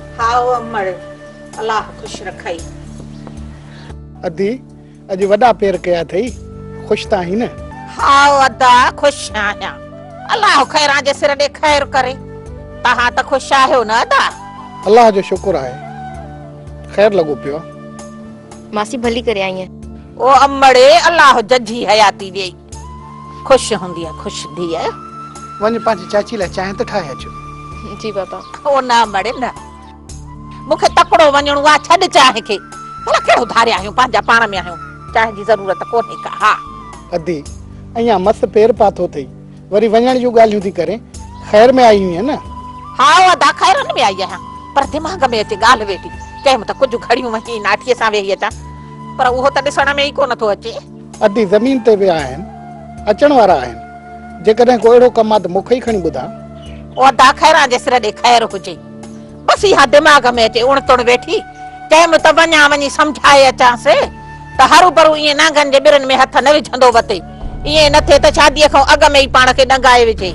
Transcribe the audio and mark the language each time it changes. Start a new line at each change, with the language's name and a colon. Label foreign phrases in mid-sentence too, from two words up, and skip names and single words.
Sindhi: आओ अमड़ अल्लाह खुश रखाई। अदी अज वडा पेर कया थई, खुश ता ही न? हाओ अदा खुश आया, अल्लाह खैरा जे सिर दे खैर करे। तहां त खुश आयो न अदा? अल्लाह जो शुक्र है, खैर लगो पियो। मासी भली करे आई है। ओ अमड़े अल्लाह जजी हयाती दे, खुश हुंदी है, खुश दी है। वन पांच चाची ला चाहे त ठाए अचो। जी पापा। ओ ना मड़े न, मुखे तकड़ो वणणो आ, छड चाहे के भला केड़ो धारे आयो, पांजा पाण में आयो, चाहे जी जरूरत कोने का। हां अदी अया मस पेर पाथो थई, वरी वणण जो गालियों थी करे, खैर में आई है न? हां अदा खैरन में आई है, पर दिमाग में अचे गाल वेठी केम त कुछ घड़ियों वही नाठीअ सां वेही अचा, पर उहो त ॾिसण में ई कोन थो अचे। अदी जमीन ते विया आहिनि, अचण वारा आहिनि, जेकॾहिं को अहिड़ो कमु आहे त मूंखे ई खणी ॿुधा। ओ अदा खैरा जे सिर ॾे खैर हुजे, बस इहा दिमाग में अचे उण तुण वेठी केम त वञा वञी समझाए अचांसि त हरू भरू ईअं नांगनि जे ॿिरनि में हथ न विझंदो वते, ईअं न थिए त शादीअ खां अॻु में ई पाण खे डंगाए विझे।